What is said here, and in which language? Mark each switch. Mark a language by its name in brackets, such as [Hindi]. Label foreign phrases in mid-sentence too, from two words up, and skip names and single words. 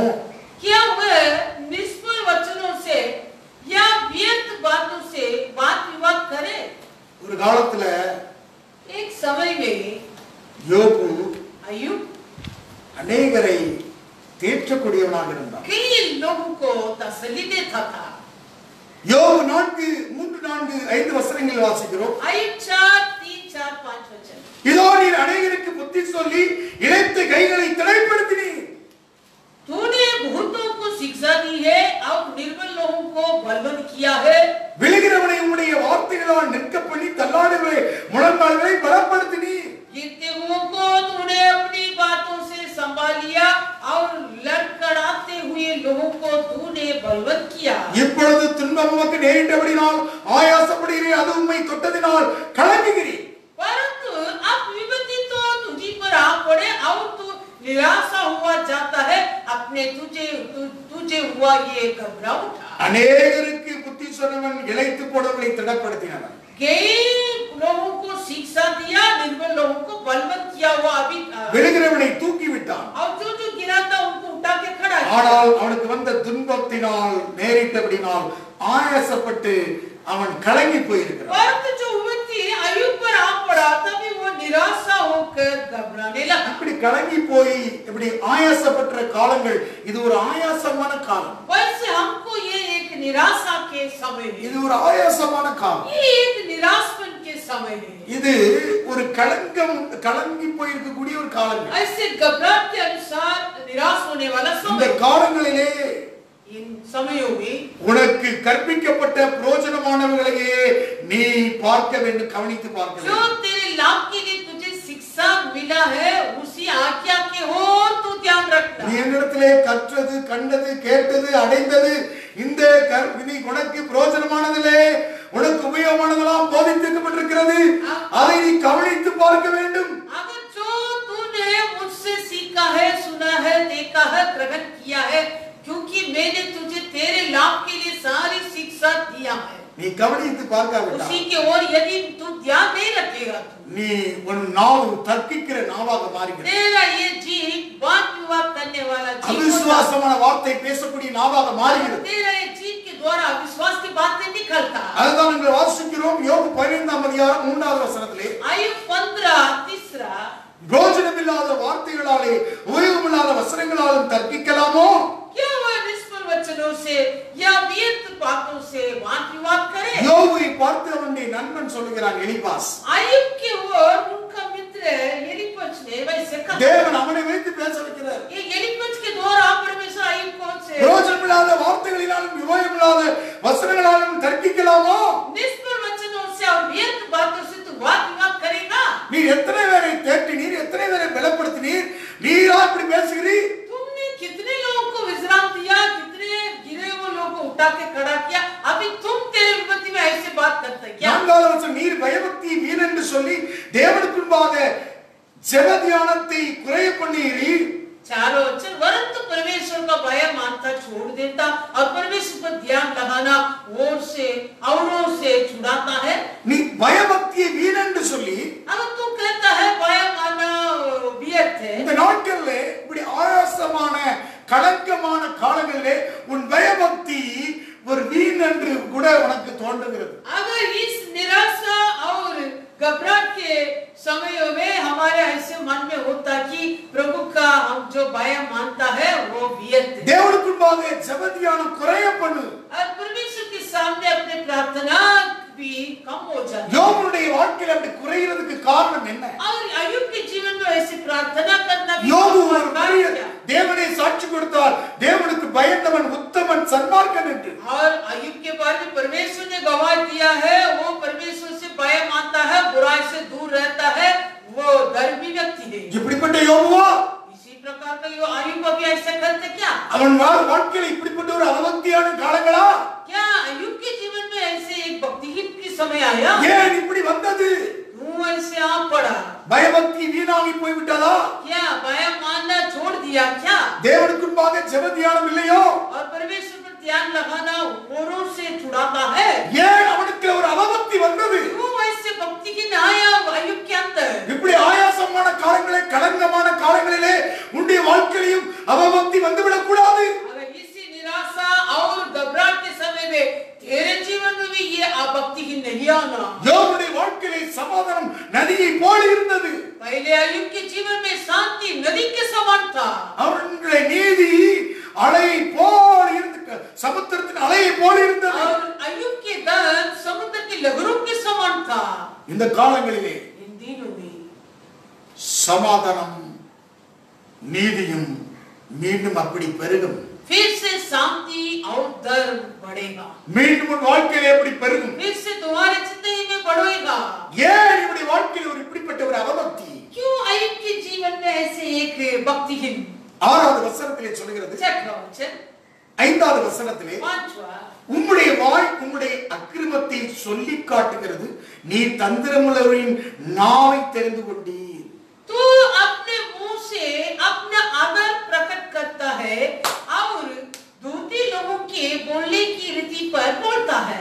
[Hindi] क्या वह निष्फल वचनों से या व्यर्थ बातों से वाद विवाद करे? [Tamil] ஒரு காலத்துல [Hindi] एक समय में [Tamil] யோபு [Hindi] अय्यूब [Tamil] அநேகரை தேற்றக்கூடியவனாக இருந்தான். [Hindi] कई लोगों को तसल्ली देता था। [Tamil] யோபு 4:3-4-5 வசனங்களில் வாசிக்கிறோம். [Hindi] अय्यूब 4:3-4-5 वचन। [Tamil] இதோ நீர் அநேகருக்கு புத்தி சொல்லி இளைத்த கைகளை திடப்படுத்தினீர். [Hindi] तूने बहुतों को शिक्षा दी है और निर्बल लोगों को बलवंत किया है। [Tamil] விழுகிறவனை உம்முடைய வார்த்தைகளால் நிற்க பண்ணி தள்ளாடுகளை முழங்கால்களை பலப்படுத்தினீர். [Hindi] गिरते हुओं को तूने अपनी बातों से संभाल लिया और लड़खड़ाते हुए लोगों को तूने बलवंत किया। [Tamil] இப்பொழுது துன்பம் உமக்கு நேரிட்டபடினால் ஆயாசப்படுகிறீர், அது உம்மை தொட்டதினால் கலங்குகிறீர். [Hindi] परंतु अब विपत्ति तो तुझी पर आ पड़े और तू निराशा हुआ जाता है, अपने तुझे हुआ ये घबरा उठा। [Tamil] அநேகருக்கு புத்தி சொன்னவன் இளைத்து போனவர்களை திடப்படுத்தினவன். [Hindi] कई लोगों को शिक्षा दिया, निर्बल लोगों को बलवंत किया हुआ अभी [Tamil] விழுகிறவனை தூக்கி விட்டான். [Hindi] और जो गिरा था उनको उठा के खड़ा किया। [Tamil] ஆனால் அவனுக்கு வந்த துன்பத்தினால் நேரிட்டபடினால் ஆயாசப்பட்டு அவன் கலங்கி போயிருக்கிறான். [Hindi] परंतु जो विपत्ति अय्यूब पर आ पड़ा तभी वो निराशा होकर घबराने लगा। [Tamil] இப்படி கலங்கி போய் இப்படி ஆயாசப்பட்ட காலங்கள் இது ஒரு ஆயாசமான காலம். [Hindi] वैसे हमको ये एक निराशा के समय है, [Tamil] இது ஒரு ஆயாசமான காலம். [Hindi] ये एक निराशपन के समय है। [Tamil] இது ஒரு கலங்கி போயிருக்கக்கூடிய ஒரு காலங்கள். [Hindi] ऐसे घबराहट के अनुसार निराश होने वाला [Tamil] இந்த [Hindi] समय। [Tamil] காலங்களிலே [Hindi] इन समयों में [Tamil] உனக்கு கற்பிக்கப்பட்ட பிரயோஜனமானவர்களையே நீ பார்க்க வேண்டும், கவனித்து பார்க்க [Hindi] जो [Tamil] வேண்டும். [Hindi] तेरे लाभ के लिए तुझे शिक्षा मिला है उसी आज्ञा के और तू ध्यान रखना। [Tamil] நீ என்னிடத்திலே கற்றது, கண்டது, கேட்டது, அடைந்தது இந்த நீ உனக்கு பிரயோஜனமானதிலே உனக்கு உபயோகமானதெல்லாம் போதிக்கப்பட்டிருக்கிறது, அதை நீ கவனித்து பார்க்க வேண்டும். [Hindi] अगर जो तूने मुझसे सीखा है, सुना है, देखा है, ग्रहण किया है, क्योंकि मैंने तुझे तेरे लाभ के लिए सारी शिक्षा दिया है, [Tamil] நீ கவனித்து பார்க்காவிட்டால் [Hindi] उसी के ओर यदि तू ध्यान नहीं रखेगा [Tamil] நீ உன் நாவு தர்க்கிக்கிற நாவாக மாறுகிறது. [Hindi] तेरा ये जीव वाद विवाद करने वाला जीव [Tamil] அவிசுவாசமான வார்த்தை பேசக்கூடிய நாவாக மாறுகிறது. [Hindi] तेरा ये जीव के द्वारा अविश्वास की बातें निकलता। [Tamil] அதுதான் நாங்கள் வாசிக்கிறோம் யோபு 15:3 வசனத்திலே, [Hindi] अय्यूब 15:3 [Tamil] பிரயோஜனமில்லாத வார்த்தைகளாலே உபயோகமில்லாத வசனங்களாலும் தர்க்கிக்கலாமோ? [Hindi] क्या वह निष्फल वचनों से या व्यर्थ बातों से वाद विवाद करे? [Tamil] யோபுவை பார்த்து அவனுடைய நண்பன் சொல்லுகிறான் எலிபாஸ், [Hindi] अय्यूब की ओर उनका मित्र एलीपज ने वैसे कहा। [Tamil] தேவன் அவனை வைத்து பேச வைக்கிறார். [Hindi] ये एलीपज के द्वारा परमेश्वर अय्यूब को से [Tamil] பிரயோஜனமில்லாத வார்த்தைகளினாலும் உபயோகமில்லாத வசனங்களாலும் தர்க்கிக்கலாமோ? [Hindi] निष्फल वचनों से और व्यर्थ बातों से तू वाद विवाद करेगा? [Tamil] நீ எத்தனை பேரை தேற்றினீர், எத்தனை பேரை பலப்படுத்தினீர், நீரா இப்படி பேசுகிறீர்? [Hindi] तुमने कितने लोगों को विश्राम दिया, कितने गिरे हुए लोगों को उठा के खड़ा किया, अभी तुम तेरे विपत्ति में ऐसे बात करते क्या? [Tamil] 4வது வசனம், நீர் பயபக்தி வீண் என்று சொல்லி தேவனுக்கு முன்பாக ஜெப தியானத்தை குறைய பண்ணீர். [Hindi] चारों वचन, वरंतु परमेश्वर का भय मानता छोड़ देता और परमेश्वर पर ध्यान लगाना औरों से छुड़ाता है। [Tamil] நீ பயபக்தியை வீண் என்று சொல்லி [Hindi] अगर तू कहता है भय मानना व्यर्थ है, [Tamil] இந்த நாட்களில் இப்படி ஆயாசமான கலங்கமான காலங்களிலே உன் பயபக்தி ஒரு வீண் என்று கூட உனக்கு தோன்றுகிறது. [Hindi] अगर इस निराशा और घबराहट के समयों में हमारे ऐसे मन में होता कि प्रभु का हम जो भय मानता है वो व्यर्थ है, [Tamil] தேவனுக்கு முன்பாக ஜெப தியானம் குறைய பண்ணு. [Hindi] और परमेश्वर के सामने अपने प्रार्थना भी कम हो जाती है। [Tamil] யோபுடைய வாழ்க்கையில் அப்படி குறையிறதுக்கு காரணம் என்ன? [Hindi] और अय्यूब के जीवन में ऐसी प्रार्थना करना भी [Tamil] யோபு [Hindi] कम [Tamil] ஒரு [Hindi] होता है। [Tamil] பெரிய பயந்தவன் உத்தமன் சன்மார்க்கன் என்று. [Hindi] और अय्यूब के बारे में परमेश्वर ने गवाही दिया है, वो परमेश्वर से भय मानता है, बुराई से दूर रहता है, वो धर्मी व्यक्ति है. [Tamil] இப்படிப்பட்ட யோபுவா [Hindi] इसी प्रकार का यो अय्यूब भी ऐसा करते क्या? [Tamil] அவன் வாழ்க்கையில் இப்படிப்பட்ட ஒரு அவபக்தியான காலங்களா? [Hindi] क्या अय्यूब के जीवन में ऐसे एक भक्तिहीन की समय आया? [Tamil] ஏன் இப்படி வந்தது? [Hindi] क्यों ऐसे आ पड़ा? [Tamil] பயபக்தி வீணாகி போய் விட்டதா? [Hindi] क्या भय मानना छोड़ दिया क्या? [Tamil] தேவனுக்கு முன்பாக ஜெப தியானம் இல்லையோ? [Hindi] और परमेश्वर पर ध्यान लगाना औरों से छुड़ाता है? [Tamil] ஏன் அவனுக்கு ஒரு அவபக்தி வந்தது? [Hindi] क्यों ऐसे भक्ति की आया अय्यूब के अंदर? [Tamil] இப்படி ஆயாசமான காலங்களே, களங்கமான காலங்களிலே உன்னுடைய வாழ்க்கையிலும் அவபக்தி வந்துவிடக் கூடாது. [Hindi] अगर इसी निराशा और घबराहट के समय में तेरे जीवन में भी ये भक्ति की नहीं आना. [Tamil] யோபுடைய வாழ்க்கையிலே சமாதானம் நதியை போல இருந்தது. [Hindi] पहले अय्यूब के जीवन में शांति नदी के समान था. [Tamil] அவனுடைய நீதி அலை போல இருந்து, சமுத்திரத்தின் அலையை போல இருந்தது. [Hindi] और अय्यूब के धन समुद्र की लहरों के समान था. [Tamil] இந்த காலங்களிலே [Hindi] इन दिनों में [Tamil] சமாதானம் நீதியும் மீண்டும் அப்படி பெருகும். [Hindi] फिर से शांति और धर्म बढ़ेगा. [Tamil] மீண்டும் உன் வாழ்க்கையிலே எப்படி பெருகும்? [Hindi] फिर से तुम्हारे जिंदगी में बढ़ेगा. [Tamil] ஏன் இப்படி வாழ்க்கையில் ஒரு இப்படிப்பட்ட ஒரு அவபக்தி? [Hindi] क्यों अय्यूब के जीवन में ऐसे एक भक्तिहीन? [Tamil] 6வது வசனத்திலே சொல்கிறது. 5வது வசனத்திலே உம்முடைய வாய் உம்முடைய அக்கிரமத்தை சொல்லி காட்டுகிறது, நீ தந்திரமுள்ளவரின் நாவை தெரிந்து கொண்டீர். [Hindi] तू अपने मुंह से अपना आदर प्रकट करता है और दूसरे लोगों के बोलने की रीति पर बोलता है.